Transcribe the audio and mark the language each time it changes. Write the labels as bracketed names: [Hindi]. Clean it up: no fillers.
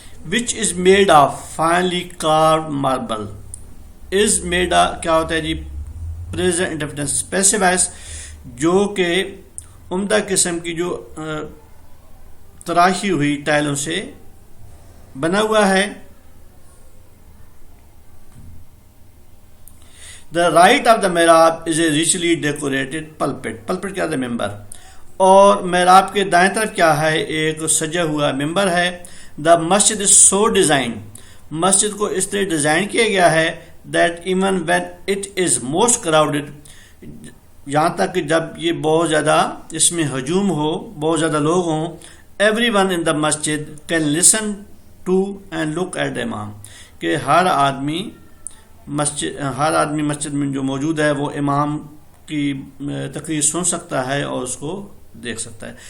[English] which is made of [Urdu] finely carved marble is made of کیا ہوتا ہے جی [English] present indefinite specifies [Urdu] جو کہ عمدہ قسم کی جو تراشی ہوئی ٹائلوں سے بنا ہوا ہے. [English] The right of the mihrab is a richly decorated pulpit. [Urdu] pulpit کیا ہے ممبر اور محراب کے دائیں طرف کیا ہے ایک سجا ہوا ممبر ہے. [English] The masjid is so designed [Urdu] مسجد کو اس طرح ڈیزائن کیا گیا ہے [English] that even when it is most crowded [Urdu] یہاں تک کہ جب یہ بہت زیادہ اس میں ہجوم ہو بہت زیادہ لوگ ہوں [English] everyone in the masjid can listen to and look at the imam [Urdu] کہ ہر آدمی مسجد میں جو موجود ہے وہ امام کی تقریر سن سکتا ہے اور اس کو دیکھ سکتا ہے.